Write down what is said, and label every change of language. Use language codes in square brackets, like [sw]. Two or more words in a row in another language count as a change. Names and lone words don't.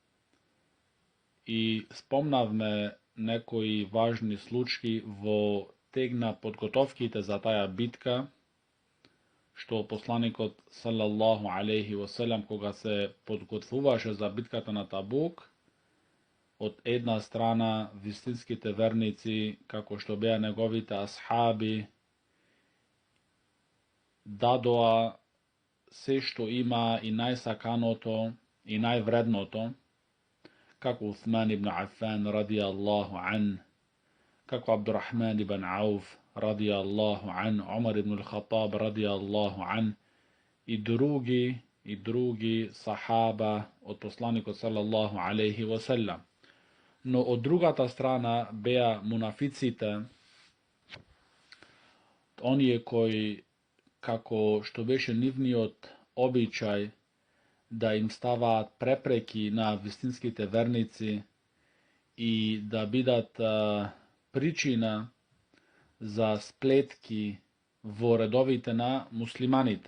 [mk] И спомнавме некои важни случаи во тек на подготовките за таја битка, што посланикот [ar] صلى الله عليه وسلم, [mk] кога се подготвуваше за битката на Табук, од една страна вистинските верници, како што беа неговите асхаби, дадоа се што има и најсаканото и највредното, како Усман ибн Афан [ar] رضي الله عن, [mk] како Абдурахман ибн Ауф [ar] رضي الله عن, [mk] Умар ибн Хаттаб [ar] رضي الله عن [mk] и други сахаба од посланикот [ar] صلى الله عليه وسلم. [mk] Но од другата страна беа мунафиците, оние кои, како што беше нивниот обичај, да им ставаат препреки на вистинските верници и да бидат причина за сплетки во редовите на муслиманите.